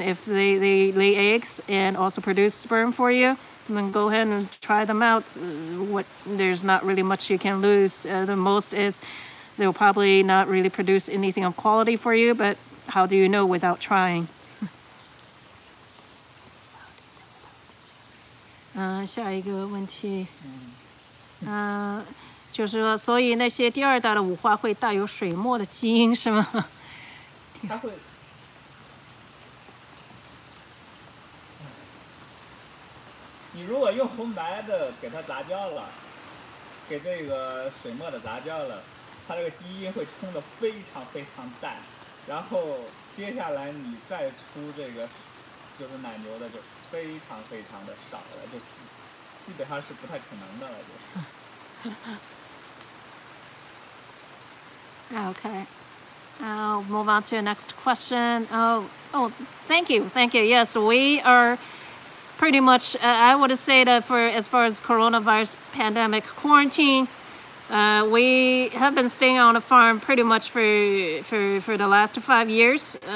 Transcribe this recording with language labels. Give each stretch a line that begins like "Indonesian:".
English: If they lay eggs and also produce sperm for you, then go ahead and try them out. There's not really much you can lose. The most is they'll probably not really produce anything of quality for you, but how do you know without trying?
Chinese: 下一个问题，就是说，所以那些第二代的五花会带有水墨的基因是吗？它会。你如果用红白的给它杂交了，给这个水墨的杂交了，它这个基因会冲得非常非常淡，然后接下来你再出这个就是奶牛的就非常非常的少了，就基本上是不太可能的了，就是。
English: Okay. I'll move on to the next question. Oh, thank you. Yes, we are pretty much, I would say that as far as coronavirus pandemic quarantine, we have been staying on the farm pretty much for the last 5 years.